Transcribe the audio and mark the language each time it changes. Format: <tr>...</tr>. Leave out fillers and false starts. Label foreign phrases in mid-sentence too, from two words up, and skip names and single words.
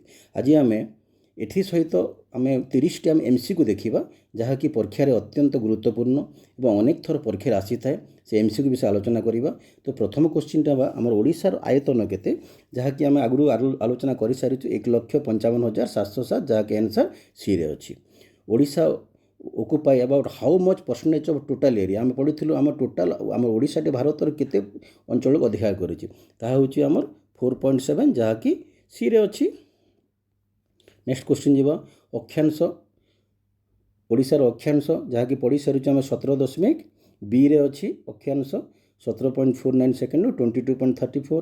<or>ଆଜି ଆମେ ଏଥିସହିତ ଆମେ 30ଟି ଆମେ MCQ ଦେଖିବା, ଯାହାକି ପରୀକ୍ଷାରେ ଅତ୍ୟନ୍ତ ଗୁରୁତ୍ୱପୂର୍ଣ୍ଣ ଏବଂ ଅନେକ ଥର ପରୀକ୍ଷାରେ ଆସିଥାଏ। ସେ MCQ ବିଷୟରେ ଆଲୋଚନା କରିବା। ତ ପ୍ରଥମ କ୍ୱେଶ୍ଚିନ୍ଟା ବା ଆମର ଓଡ଼ିଶାର ଆୟତନ କେତେ, ଯାହାକି ଆମେ ଆଗରୁ ଆଲୋଚନା କରିସାରିଛୁ 1,55,707, ଯାହାକି ଆନ୍ସର୍ ସିରେ ଅଛି।</or> <en>ଓଡ଼ିଶା occupy about how much percentage of total area?</en> <or>ଆମେ ପଢ଼ିଥିଲୁ ଆମ ଟୋଟାଲ ଆମର ଓଡ଼ିଶାଟି ଭାରତର କେତେ ଅଞ୍ଚଳକୁ ଅଧିକାର କରିଛି, ତାହା ହେଉଛି ଆମର 4.7, ଯାହାକି ସିରେ ଅଛି।</or> <en>next question</en> <or>ଯିବା, ଅକ୍ଷାଂଶ। ଓଡ଼ିଶାର ଅକ୍ଷାଂଶ ଯାହାକି ପଢ଼ି ସାରିଛୁ ଆମେ 17.2ରେ ଅଛି ଅକ୍ଷାଂଶ 17.49 ସେକେଣ୍ଡରୁ 22.34।</or>